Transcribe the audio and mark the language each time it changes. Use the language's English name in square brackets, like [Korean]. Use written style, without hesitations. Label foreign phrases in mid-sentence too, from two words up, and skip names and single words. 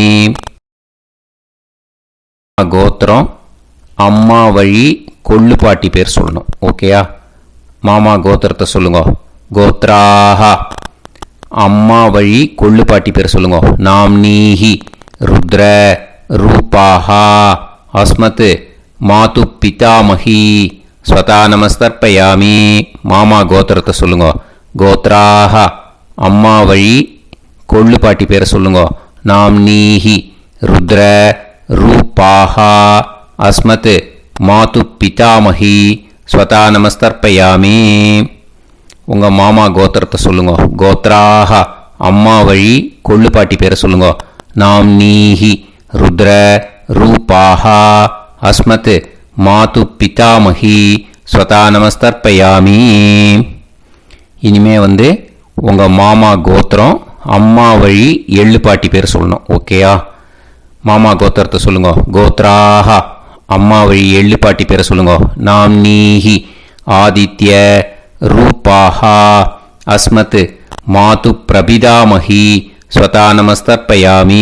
[Tamil] கோத்திரம் அம்மா வழி கொள்ளு பாட்டி பேர் சொல்லணும். ஓகேயா? மாமா கோத்திரத்தை சொல்லுங்க. கோத்ராஹ அம்மா வழி கொள்ளு பாட்டி பேர் சொல்லுங்க. [Sanskrit] नाम् नीः रुद्र रूपाः अस्मत् मातु पितामही स्वधा नमस्तर्पयामि. [Tamil] மாமா கோத்திரத்தை சொல்லுங்க. கோத்ராஹ அம்மா வழி கொள்ளு பாட்டி பேரை சொல்லுங்க. [Sanskrit] नाम् नीः रुद्र रूपाः अस्मत् मातु पितामही स्वधा नमस्तर्पयामि. [Tamil] உங்கள் மாமா கோத்திரத்தை சொல்லுங்க. கோத்ராஹ அம்மா வழி கொள்ளு பாட்டி பேரை சொல்லுங்க. [Sanskrit] नाम् नीः रुद्र रूपाः अस्मत् मातु पितामही स्वधा नमस्तर्पयामि. [Tamil] இனிமே உங்கள் மாமா கோத்திரம் அம்மா வழி எள்ளு பாட்டி பேர் சொல்லணும். ஓகேயா? மாமா கோத்திரத்தை சொல்லுங்க. கோத்ராஹ அம்மா வழி எள்ளு பாட்டி பேரை சொல்லுங்க. [Sanskrit] नाम् नीः आदित्य रूपाः अस्मत् मातु प्रपितामही स्वधा नमस्तर्पयामि.